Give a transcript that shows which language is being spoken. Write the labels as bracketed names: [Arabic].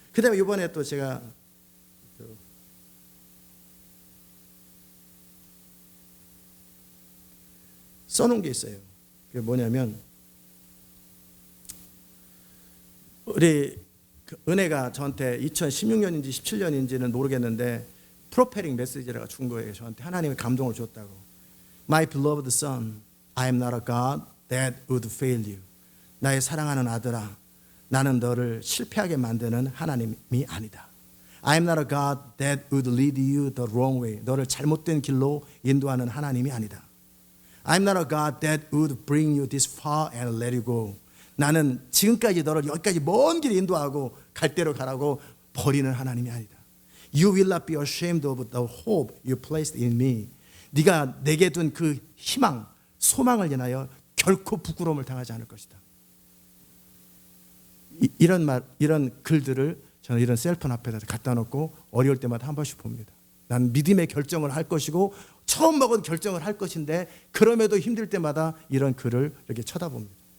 [Korean] 그 다음에 이번에 또 제가 써놓은 게 있어요. 그게 뭐냐면 우리 은혜가 저한테 2016년인지 17년인지는 모르겠는데 프로페링 메시지라고 준 거예요. 저한테 하나님의 감동을 줬다고. [English] My beloved son, I am not a God that would fail you. [Korean] 나의 사랑하는 아들아, 나는 너를 실패하게 만드는 하나님이 아니다. [English] I am not a God that would lead you the wrong way. [Korean] 너를 잘못된 길로 인도하는 하나님이 아니다. [English] I am not a God that would bring you this far and let you go. [Korean] 나는 지금까지 너를 여기까지 먼 길 인도하고 갈 대로 가라고 버리는 하나님이 아니다. [English] You will not be ashamed of the hope you placed in me. [Korean] 네가 내게 둔 그 희망, 소망을 인하여 결코 부끄러움을 당하지 않을 것이다. 이런 글들을 저는 이런 셀폰 앞에다 갖다 놓고 어려울 때마다 한 번씩 봅니다. 난 믿음의 결정을 할 것이고 처음 먹은 결정을 할 것인데 그럼에도 힘들 때마다 이런 글을 이렇게 쳐다봅니다.